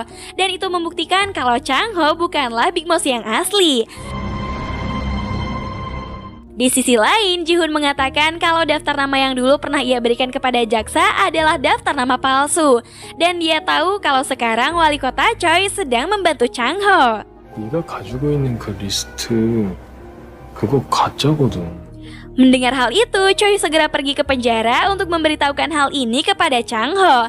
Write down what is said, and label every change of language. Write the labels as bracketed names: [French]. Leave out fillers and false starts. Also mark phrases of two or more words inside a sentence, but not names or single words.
[Indonesian] Dan itu membuktikan kalau Chang-ho bukanlah Big Mouth yang asli. Di sisi lain, Ji-hoon mengatakan kalau daftar nama yang dulu pernah ia berikan kepada jaksa adalah daftar nama palsu. Dan dia tahu kalau sekarang wali kota Choi sedang membantu Chang-ho. [Korean] 네가 가지고 있는 그 리스트 그거 가짜거든. [Indonesian] Mendengar hal itu, Choi segera pergi ke penjara untuk memberitahukan hal ini kepada Chang-ho.